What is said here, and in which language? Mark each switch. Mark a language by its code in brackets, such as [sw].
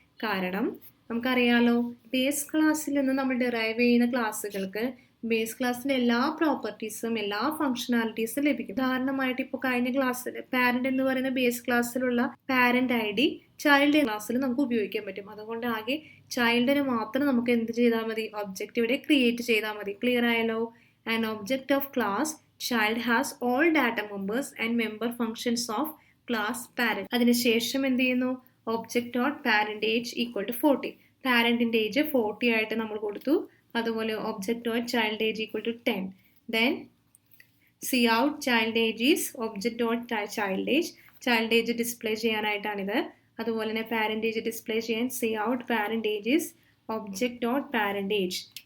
[ml] കാരണം നമുക്കറിയാലോ ബേസ് ക്ലാസ്സിൽ നിന്ന് നമ്മൾ ഡിറൈവ് ചെയ്യുന്ന ക്ലാസ്സുകൾക്ക് ബേസ് ക്ലാസ്സിൻ്റെ എല്ലാ പ്രോപ്പർട്ടീസും എല്ലാ ഫംഗ്ഷനാലിറ്റീസും ലഭിക്കും. ഉദാഹരണമായിട്ട് ഇപ്പോൾ കഴിഞ്ഞ ക്ലാസ്സിൽ പാരന്റ് എന്ന് പറയുന്ന ബേസ് ക്ലാസ്സിലുള്ള പാരന്റ് ID ചൈൽഡ് ക്ലാസ്സിൽ നമുക്ക് ഉപയോഗിക്കാൻ പറ്റും. അതുകൊണ്ട് ആകെ ചൈൽഡിന് മാത്രം നമുക്ക് എന്ത് ചെയ്താൽ മതി? ഒബ്ജക്റ്റ് ഇവിടെ ക്രിയേറ്റ് ചെയ്താൽ മതി. ക്ലിയർ ആയല്ലോ? [en] An object of class child has all data members and member functions of class parent. [ml] അതിനുശേഷം എന്ത് ചെയ്യുന്നു? [en] Object dot parent age equal to 40. [ml] പാരന്റിന്റെ age 40 ആയിട്ട് നമ്മൾ കൊടുത്തു. അതുപോലെ [en] Object dot child age equal to 10. Then cout child age is object dot child age. [ml] Child age display ചെയ്യാനായിട്ടാണിത്. അതുപോലെ തന്നെ parent age display ചെയ്യാൻ [en] cout parent age [ml] is object dot parent age.